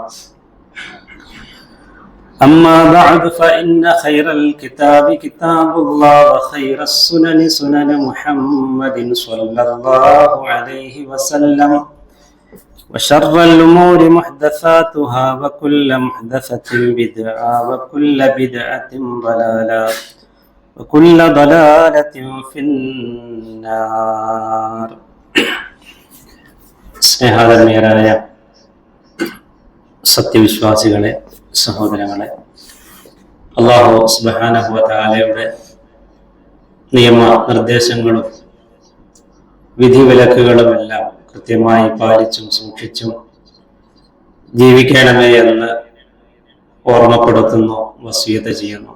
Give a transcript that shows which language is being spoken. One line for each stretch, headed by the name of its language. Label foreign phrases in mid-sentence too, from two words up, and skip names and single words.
Arabic: أما بعد فإن خير الكتاب كتاب الله وخير السنن سنن محمد صلى الله عليه وسلم وشر الأمور محدثاتها وكل محدثة بدعة وكل بدعة ضلالة وكل ضلالة في النار.
Malayalam: സ്നേഹാദരണീയരായ സത്യവിശ്വാസികളെ, സഹോദരങ്ങളെ,
Arabic: الله سبحانه وتعالى
Malayalam: നിയമ നിർദ്ദേശങ്ങളും വിധിവിലക്കുകളുമെല്ലാം കൃത്യമായി പാലിച്ചും സൂക്ഷിച്ചും ജീവിക്കണമേ എന്ന് ഓർമ്മപ്പെടുത്തുന്നു, വസിയത്ത് ചെയ്യുന്നു.